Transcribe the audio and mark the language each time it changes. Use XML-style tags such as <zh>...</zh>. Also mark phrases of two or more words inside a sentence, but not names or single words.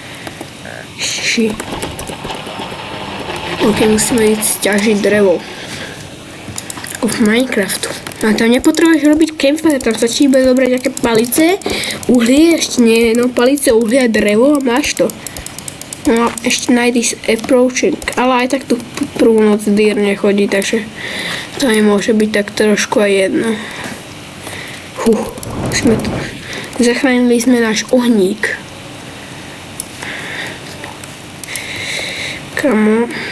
<sk>Ok, musíme ísť ťažiť drevo. V Minecraftu. A tam nepotrebuješ robiť campfire, tam stačí iba zobrať nejaké palice, uhlie, ešte nie, no palice, uhlie a drevo a máš to. No a ešte</sk> <en>night is approaching,</en> <sk>ale aj tak tu prvú noc Deer nechodí, takže to mi môže byť tak trošku aj jedno. Zachránili sme náš ohník. Kamo.</sk>